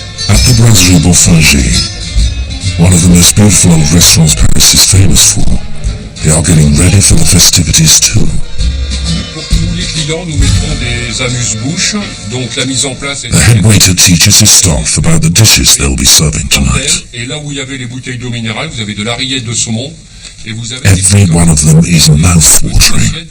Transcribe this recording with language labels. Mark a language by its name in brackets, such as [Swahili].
[English] At the Brasserie Beaufinger, one of the most beautiful old restaurants Paris is famous for, they are getting ready for the festivities too. [French] Pour tous les clients, nous mettrons des amuse-bouches, donc la mise en place est... [English] The head waiter teaches his staff about the dishes they'll be serving tonight. [French] Et là où il y avait les bouteilles d'eau minérale, vous avez de la rillette de saumon, et vous avez... [English] Every one of them is mouth-watering.